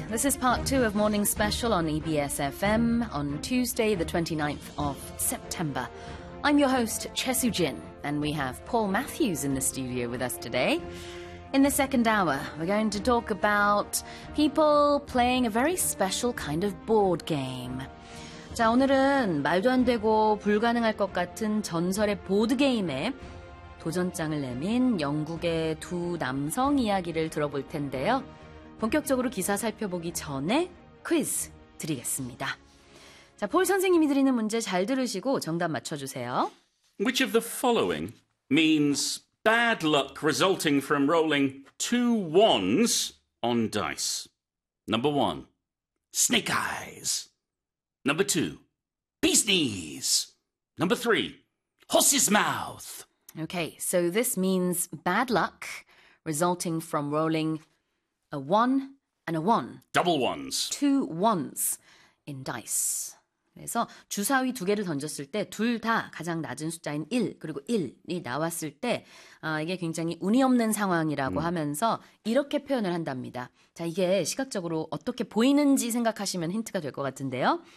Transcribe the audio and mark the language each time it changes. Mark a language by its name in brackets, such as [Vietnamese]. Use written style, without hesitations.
[English] This is part two of Morning Special on EBS FM on Tuesday, the 29th of September. I'm your host, Chesu Jin, and we have Paul Matthews in the studio with us today. In the second hour, we're going to talk about people playing a very special kind of board game. [Korean] 자, 오늘은 말도 안 되고 불가능할 것 같은 전설의 보드게임에 도전장을 내민 영국의 두 남성 이야기를 들어볼 텐데요. 본격적으로 기사 살펴보기 전에 퀴즈 드리겠습니다. 자, 폴 선생님이 드리는 문제 잘 들으시고 정답 맞춰주세요. [English] Which of the following means bad luck resulting from rolling two ones on dice? Number one, snake eyes. Number two, bee's knees. Number three, horse's mouth. Okay, so this means bad luck resulting from rolling a one and a one. Double ones. Two ones in dice. [Korean] 그래서 주사위 두 개를 던졌을 때 둘 다 가장 낮은 숫자인 1 그리고 1이 나왔을 때 이게 굉장히 운이 없는 상황이라고 하면서 이렇게 표현을 한답니다. 자, 이게 시각적으로 어떻게 보이는지 생각하시면 힌트가 될 것 같은데요.